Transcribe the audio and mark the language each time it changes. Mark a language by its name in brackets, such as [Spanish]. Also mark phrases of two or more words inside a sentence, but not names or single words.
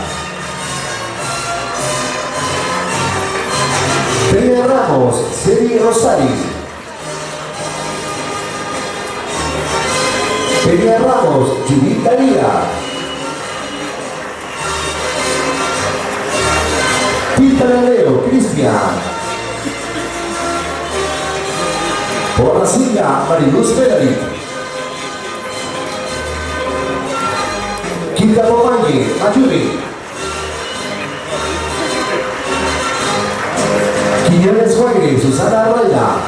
[Spanish] Peña Ramos, Celi Rosari. Peña Ramos, Judith Daría. Pita Leo, Cristian. Borracilla, Mariluz Melari. Quinta Pomañe, Ayuri. Quiñones Guayre, Susana Arraya.